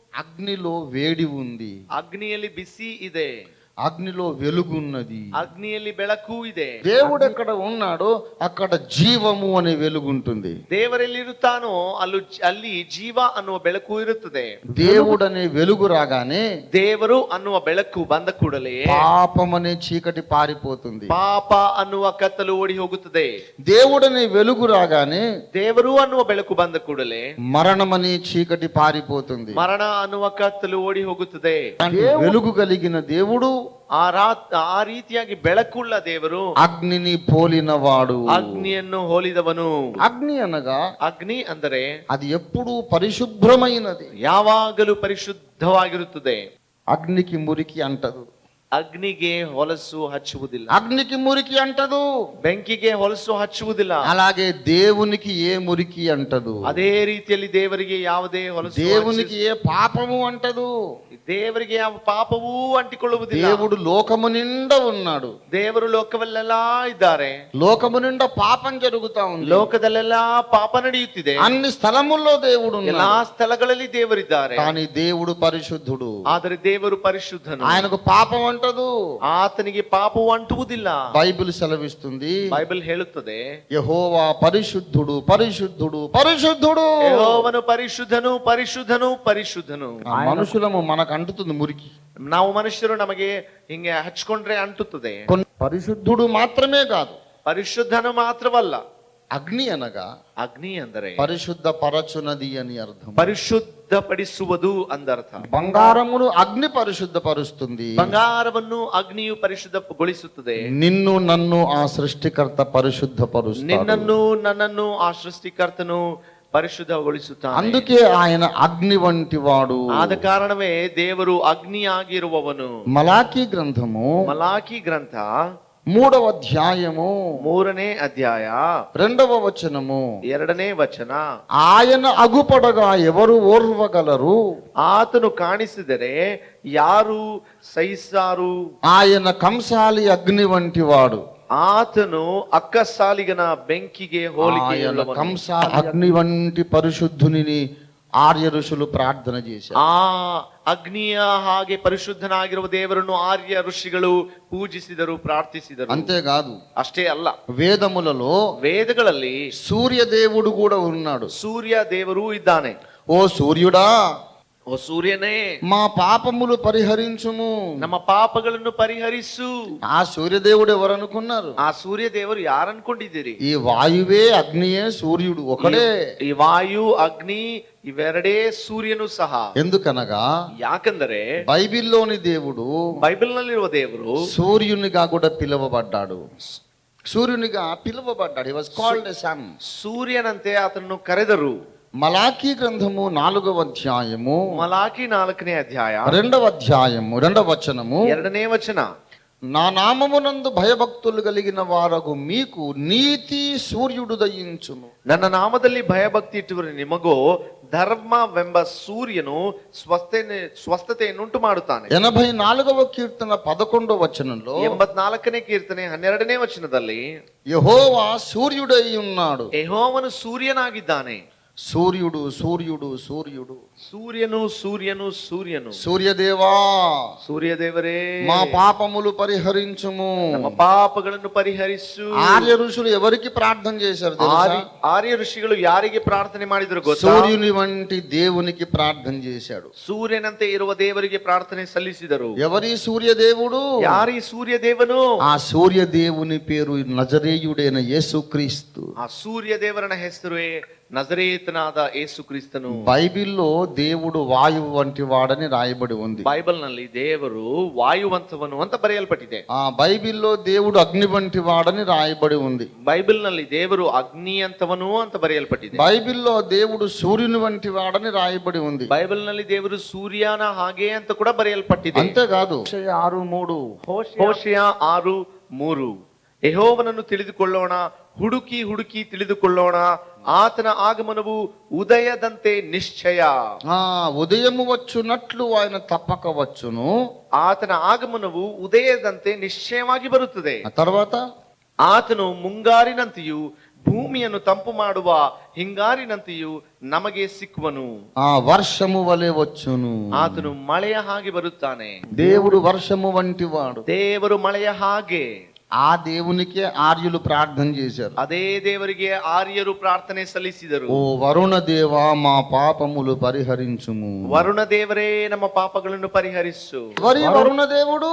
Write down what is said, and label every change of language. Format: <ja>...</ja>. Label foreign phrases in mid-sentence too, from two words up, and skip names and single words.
<te>అగ్నిలో వేడి ఉంది,</te> <kn>ಅಗ್ನಿಯಲ್ಲಿ ಬಿಸಿ ಇದೆ,</kn> <te>అగ్నిలో వెలుగున్నది.</te> <kn>ಅಗ್ನಿಯಲ್ಲಿ ಬೆಳಕು ಇದೆ.</kn> <te>దేవుడు ఎక్కడ ఉన్నాడో అక్కడ జీవము అనే వెలుగు ఉంటుంది.</te> <kn>ದೇವರೆಲ್ಲಿರುತ್ತಾನೋ ಅಲ್ಲಿ ಜೀವ ಅನ್ನುವ ಬೆಳಕು ಇರುತ್ತದೆ.</kn> <te>దేవుడు అనే వెలుగు రాగానే</te> <kn>ದೇವರು ಅನ್ನುವ ಬೆಳಕು ಬಂದ ಕೂಡಲೇ</kn> <te>పాపం అనే చీకటి పారిపోతుంది.</te> <kn>ಪಾಪ ಅನ್ನುವ ಕತ್ತಲು ಓಡಿ ಹೋಗುತ್ತದೆ.</kn> <te>దేవుడు అనే వెలుగు రాగానే</te> <kn>ದೇವರು ಅನ್ನುವ ಬೆಳಕು ಬಂದ ಕೂಡಲೇ</kn> <te>మరణం అనే చీకటి పారిపోతుంది.</te> <kn>ಮರಣ ಅನ್ನುವ ಕತ್ತಲು ಓಡಿ ಹೋಗುತ್ತದೆ.</kn> <te>వెలుగు కలిగిన దేవుడు</te> <kn>ಆ ರೀತಿಯಾಗಿ ಬೆಳಕುಳ್ಳ ದೇವರು</kn> <te>అగ్నిని పోలినవాడు.</te> <kn>ಅಗ್ನಿಯನ್ನು ಹೋಲಿದವನು.</kn> <te>అగ్ని అనగా</te> <kn>ಅಗ್ನಿ ಅಂದರೆ</kn> <te>అది ఎప్పుడూ పరిశుభ్రమైనది.</te> <kn>ಯಾವಾಗಲೂ ಪರಿಶುದ್ಧವಾಗಿರುತ್ತದೆ.</kn> <te>అగ్నికి మురికి అంటదు.</te> <kn>ಅಗ್ನಿಗೆ ಹೊಲಸು ಹಚ್ಚುವುದಿಲ್ಲ.</kn> <te>అగ్నికి మురికి అంటదు.</te> <kn>ಬೆಂಕಿಗೆ ಹೊಲಸು ಹಚ್ಚುವುದಿಲ್ಲ.</kn> <te>అలాగే దేవునికి ఏ మురికి అంటదు.</te> <kn>ಅದೇ ರೀತಿಯಲ್ಲಿ ದೇವರಿಗೆ ಯಾವುದೇ ಹೊಲಸು,</kn> <te>దేవునికి ఏ పాపము అంటదు.</te> <kn>ದೇವರಿಗೆ ಯಾವ ಪಾಪವೂ ಅಂಟಿಕೊಳ್ಳುವುದಿಲ್ಲ.</kn> <te>దేవుడు లోకము నిండా ఉన్నాడు.</te> <kn>ದೇವರು ಲೋಕವಲ್ಲೆಲ್ಲ ಇದ್ದಾರೆ.</kn> <te>లోకము నిండా పాపం జరుగుతా ఉంది.</te> <kn>ಲೋಕದಲ್ಲೆಲ್ಲ ಪಾಪ ನಡೆಯುತ್ತಿದೆ.</kn> <te>అన్ని స్థలముల్లో దేవుడు</te> <kn>ಎಲ್ಲಾ</kn> <te>ఉన్నాడు.</te> <kn>ಸ್ಥಳಗಳಲ್ಲಿ ದೇವರಿದ್ದಾರೆ.</kn> <te>కానీ దేవుడు పరిశుద్ధుడు.</te> <kn>ಆದರೆ ದೇವರು ಪರಿಶುದ್ಧನು.</kn> <te>ఆయనకు పాపం అంటదు.</te> <kn>ಆತನಿಗೆ ಪಾಪವು ಅಂಟುವುದಿಲ್ಲ.</kn> <te>బైబిల్ సెలవిస్తుంది,</te> <kn>ಬೈಬಲ್ ಹೇಳುತ್ತದೆ,</kn> <te>యెహోవా పరిశుద్ధుడు పరిశుద్ధుడు పరిశుద్ధుడు.</te> <kn>ಯೆಹೋವನು ಪರಿಶುದ್ಧನು ಪರಿಶುದ್ಧನು ಪರಿಶುದ್ಧನು.</kn> <te>మనుషులము మనకు అంటుతుంది మురికి.</te> <kn>ನಾವು ಮನುಷ್ಯರು ನಮಗೆ ಹಿಂಗೆ ಹಚ್ಕೊಂಡ್ರೆ ಅಂಟುತ್ತದೆ.</kn> <te>పరిశుద్ధుడు మాత్రమే కాదు,</te> <kn>ಪರಿಶುದ್ಧನು ಮಾತ್ರವಲ್ಲ.</kn> <te>అగ్ని అనగా</te> <kn>ಅಗ್ನಿ ಅಂದರೆ</kn> <te>పరిశుద్ధ పరచునది అని అర్థం.</te> <kn>ಪರಿಶುದ್ಧಪಡಿಸುವುದು ಅಂದರ್ಥ.</kn> <te>బంగారమును అగ్ని పరిశుద్ధపరుస్తుంది.</te> <kn>ಬಂಗಾರವನ್ನು ಅಗ್ನಿಯು ಪರಿಶುದ್ಧಗೊಳಿಸುತ್ತದೆ.</kn> <te>నిన్ను నన్ను ఆ సృష్టికర్త పరిశుద్ధపరుస్తాడు.</te> <kn>ನಿನ್ನನ್ನು ನನ್ನನ್ನು ಆ ಸೃಷ್ಟಿಕರ್ತನು ಪರಿಶುದ್ಧಗೊಳಿಸುತ್ತಾನೆ.</kn> <te>అందుకే ఆయన అగ్ని వంటి వాడు.</te> <kn>ಆದ ಕಾರಣವೇ ದೇವರು ಅಗ್ನಿಯಾಗಿರುವವನು.</kn> <te>మలాకీ గ్రంథము</te> <kn>ಮಲಾಕಿ ಗ್ರಂಥ</kn> <te>3వ అధ్యాయము</te> <kn>3ನೇ ಅಧ್ಯಾಯ</kn> <te>2వ వచనము</te> <kn>2ನೇ ವಚನ.</kn> <te>ఆయన అగుపడగా ఎవరు ఓర్వగలరు?</te> <kn>ಆತನು ಕಾಣಿಸಿದರೆ ಯಾರು ಸಹಿಸಾರು?</kn> <te>ఆయన కంసాలి అగ్ని వంటి వాడు.</te> <kn>ಆತನು ಅಕ್ಕಸಾಲಿಗನ ಬೆಂಕಿಗೆ ಹೋಲಿಕೆ.</kn> <te>ఆయన కంసాలి అగ్ని వంటి పరిశుద్ధుని ఆర్య ఋషులు ప్రార్థన చేశారు.</te> <kn>ಆ ಅಗ್ನಿಯ ಹಾಗೆ ಪರಿಶುದ್ಧನಾಗಿರುವ ದೇವರನ್ನು ಆರ್ಯ ಋಷಿಗಳು ಪೂಜಿಸಿದರು, ಪ್ರಾರ್ಥಿಸಿದರು.</kn> <te>అంతేకాదు,</te> <kn>ಅಷ್ಟೇ ಅಲ್ಲ,</kn> <te>వేదములలో</te> <kn>ವೇದಗಳಲ್ಲಿ</kn> <te>సూర్య దేవుడు కూడా ఉన్నాడు.</te> <kn>ಸೂರ್ಯ ದೇವರು ಇದ್ದಾನೆ.</kn> <te>ఓ సూర్యుడా,</te> <kn>ಓ ಸೂರ್ಯನೇ,</kn> <te>మా పాపములు పరిహరించుము.</te> <kn>ನಮ್ಮ ಪಾಪಗಳನ್ನು ಪರಿಹರಿಸು.</kn> <te>ఆ సూర్యదేవుడు ఎవరు అనుకున్నారు?</te> <kn>ಆ ಸೂರ್ಯ ದೇವರು ಯಾರು ಅನ್ಕೊಂಡಿದ್ದೀರಿ?</kn> <te>ఈ వాయువే అగ్నియే సూర్యుడు ఒకడే.</te> <kn>ಈ ವಾಯು ಅಗ್ನಿ ಇವೆರಡೇ ಸೂರ್ಯನು ಸಹ.</kn> <te>ఎందుకనగా</te> <kn>ಯಾಕಂದರೆ</kn> <te>బైబిల్లోని దేవుడు</te> <kn>ಬೈಬಲ್ ನಲ್ಲಿರುವ ದೇವರು</kn> <te>సూర్యునిగా కూడా పిలువబడ్డాడు. సూర్యునిగా పిలువబడ్డాడు.</te> <en>He was called a sun.</en> <kn>ಸೂರ್ಯನಂತೆ ಆತನನ್ನು ಕರೆದರು.</kn> <te>మలాకీ గ్రంథము 4వ అధ్యాయము</te> <kn>ಮಲಾಕಿ 4ನೇ ಅಧ್ಯಾಯ</kn> <te>2వ అధ్యాయము 2వ వచనము</te> <kn>2ನೇ ವಚನ.</kn> <te>నా నామమునందు భయభక్తులు కలిగిన వారగు మీకు నీతి సూర్యుడు దయించును.</te> <kn>ನನ್ನ ನಾಮದಲ್ಲಿ ಭಯಭಕ್ತಿ ಇಟ್ಟುವರು ನಿಮಗೋ ಧರ್ಮವೆಂಬ ಸೂರ್ಯನು ಸ್ವಸ್ಥತೆಯನ್ನುಂಟು ಮಾಡುತ್ತಾನೆ.</kn> <te>84వ కీర్తన 11వ వచనంలో</te> <kn>84ನೇ ಕೀರ್ತನೆ 12ನೇ ವಚನದಲ್ಲಿ</kn> <te>యెహోవా సూర్యుడై ఉన్నాడు.</te> <kn>ಯೆಹೋವನು ಸೂರ್ಯನಾಗಿದ್ದಾನೆ.</kn> <te>సూర్యుడు సూర్యుడు సూర్యుడు</te> <kn>ಸೂರ್ಯನು ಸೂರ್ಯನು ಸೂರ್ಯನು.</kn> <te>సూర్యదేవా,</te> <kn>సూర్యదేవరే,</kn> <te>మా పాపములు పరిహరించుము.</te> <kn>ನಮ್ಮ ಪಾಪಗಳನ್ನು ಪರಿಹರಿಸು.</kn> <te>ఆర్య ఋషులు ఎవరికి ప్రార్థన చేశారు తెలుసా?</te> <kn>ಆರ್ಯ ಋಷಿಗಳು ಯಾರಿಗೆ ಪ್ರಾರ್ಥನೆ ಮಾಡಿದ್ರು ಗೊತ್ತಾ?</kn> <te>సూర్యుని వంటి దేవునికి ప్రార్థన చేశాడు.</te> <kn>ಸೂರ್ಯನಂತೆ ಇರುವ ದೇವರಿಗೆ ಪ್ರಾರ್ಥನೆ ಸಲ್ಲಿಸಿದರು.</kn> <te>ఎవరి సూర్యదేవుడు?</te> <kn>ಯಾರೀ ಸೂರ್ಯ ದೇವನು?</kn> <te>ఆ సూర్యదేవుని పేరు నజరేయుడైన యేసుక్రీస్తు.</te> <kn>ಆ ಸೂರ್ಯ ದೇವರನ ಹೆಸರು ನಜರೇತನಾದ ಯೇಸು ಕ್ರಿಸ್ತನು.</kn> <te>బైబిల్లో దేవుడు వాయువు వంటి వాడని రాయబడి ఉంది.</te> <kn>ಬೈಬಲ್ ನಲ್ಲಿ ದೇವರು ವಾಯುವಂತವನು ಅಂತ ಬರೆಯಲ್ಪಟ್ಟಿದೆ.</kn> <te>ఆ బైబిల్లో దేవుడు అగ్ని వంటి వాడని రాయబడి ఉంది.</te> <kn>ಬೈಬಲ್ ನಲ್ಲಿ ದೇವರು ಅಗ್ನಿ ಅಂತವನು ಅಂತ ಬರೆಯಲ್ಪಟ್ಟಿದೆ.</kn> <te>బైబిల్లో దేవుడు సూర్యుని వంటి వాడని రాయబడి ఉంది.</te> <kn>ಬೈಬಲ್ ನಲ್ಲಿ ದೇವರು ಸೂರ್ಯನ ಹಾಗೆ ಅಂತ ಕೂಡ ಬರೆಯಲ್ಪಟ್ಟಿದೆ.</kn> <te>అంతేకాదు, 6:3</te> <kn>ಹೋಶೇಯ 6:3 ಯೆಹೋವನನ್ನು ತಿಳಿದುಕೊಳ್ಳೋಣ, ಹುಡುಕಿ ಹುಡುಕಿ ತಿಳಿದುಕೊಳ್ಳೋಣ, ಆತನ ಆಗಮನವು ಉದಯದಂತೆ ನಿಶ್ಚಯ.</kn> <te>ఉదయము వచ్చునట్లు ఆయన తప్పక వచ్చును.</te> <kn>ಆತನ ಆಗಮನವು ಉದಯದಂತೆ ನಿಶ್ಚಯವಾಗಿ ಬರುತ್ತದೆ.</kn> <te>తర్వాత</te> <kn>ಆತನು ಮುಂಗಾರಿನಂತೆಯೂ ಭೂಮಿಯನ್ನು ತಂಪು ಮಾಡುವ ಹಿಂಗಾರಿನಂತೆಯೂ ನಮಗೆ ಸಿಕ್ಕುವನು.</kn> <te>ఆ వర్షము వలె వచ్చును.</te> <kn>ಆತನು ಮಳೆಯ ಹಾಗೆ ಬರುತ್ತಾನೆ.</kn> <te>దేవుడు వర్షము వంటి వాడు.</te> <kn>ದೇವರು ಮಳೆಯ ಹಾಗೆ.</kn> <te>ఆ దేవునికే ఆర్యులు ప్రార్థన చేశారు.</te> <kn>ಅದೇ ದೇವರಿಗೆ ಆರ್ಯರು ಪ್ರಾರ್ಥನೆ ಸಲ್ಲಿಸಿದರು.</kn> <te>ఓ వరుణ దేవా మా పాపములు పరిహరించుము.</te> <kn>ವರುಣ ದೇವರೇ ನಮ್ಮ ಪಾಪಗಳನ್ನು ಪರಿಹರಿಸು.</kn> <te>ఎవరి వరుణ దేవుడు?</te>